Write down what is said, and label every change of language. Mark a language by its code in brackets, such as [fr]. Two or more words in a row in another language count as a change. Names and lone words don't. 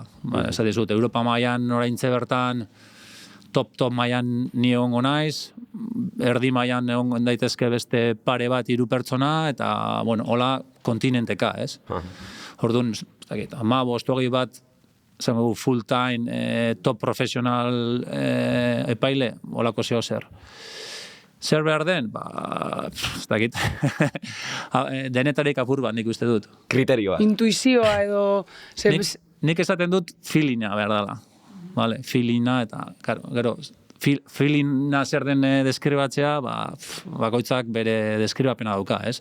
[eu] Ez dizut, Europa mailan oraintze bertan, top mailan ni egongo naiz, erdi mailan egon daitezke beste pare bat 3 pertsona, eta, bueno, hola kontinenteka, ez? Orduan, ez dakit, 15, 20 bat, zango [en] full time, [eu] top profesional epaile, holako zeo zer. Zer behar den? Ez dakit. Denetarik apur bat nik uste dut. Kriterioa. Intuizioa edo... Nik esaten dut feelinga behar dela. Vale, feelinga eta, gero, feelinga zer den deskribatzea, bakoitzak bere deskribapena dauka, ez?